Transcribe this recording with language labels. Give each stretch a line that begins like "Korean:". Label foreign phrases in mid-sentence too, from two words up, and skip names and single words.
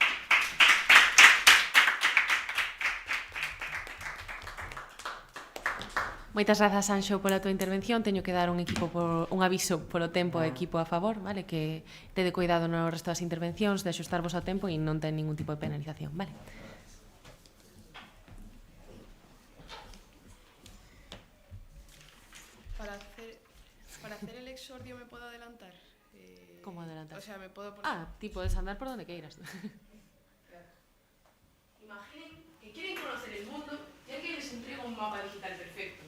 Galician: Moitas grazas, Anxo, pola tua intervención. Teño que dar un aviso polo tempo ao equipo a favor, vale? Que tede cuidado no resto das intervencións de axustarvos ao tempo e non ten ningún tipo de penalización, vale?
Spanish: Para hacer el exordio me puedo adelantar. Como adelantar? O sea, me puedo poner...
Galician: Ti podes andar por donde queiras.
Spanish: Imaginen que quieren conocer el mundo y alguien les entrega un mapa digital perfecto.